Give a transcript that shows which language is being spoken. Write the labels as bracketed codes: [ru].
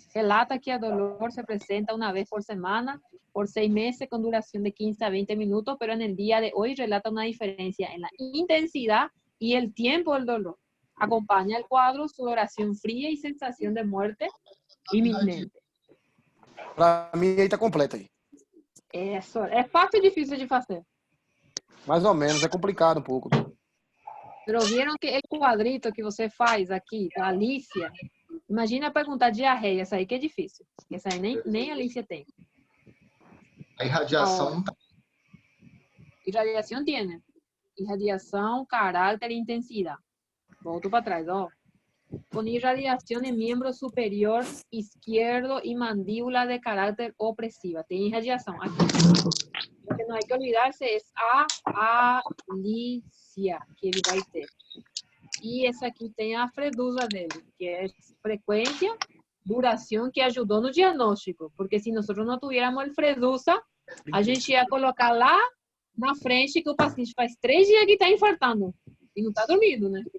[es] Relata que el dolor se presenta una vez por semana, por 6 meses, con duración de 15 a 20 minutos, pero en el día de hoy relata una diferencia en la intensidad y el tiempo del dolor. Acompaña el cuadro, sudoración fría y sensación de muerte inminente. [pt] Para mim aí tá completa aí. Isso. É fácil e difícil de fazer. Mais ou menos, é complicado um pouco. [es] Pero vieron que el cuadrito [pt] que você faz aqui, a Alicia, imagina perguntar diarreia, essa aí que é difícil. Essa aí nem a Alicia tem. A irradiação não tá. Irradiação tem. Irradiação, caráter e intensidade. Volto para trás, ó. [es] con irradiación en miembro superior izquierdo y mandíbula de carácter opresiva. [pt] Tem irradiação aqui. [es] Lo que não hay que olvidarse es a Alicia, [pt] que ele vai ter. E essa aqui tem a fredusa dele, que é frequência, duração, que ajudou no diagnóstico. Porque se nós não [es] tuviéramos el [pt] fredusa, a gente ia colocar lá na frente que o paciente faz 3 dias que está infartando. E não está dormindo, né?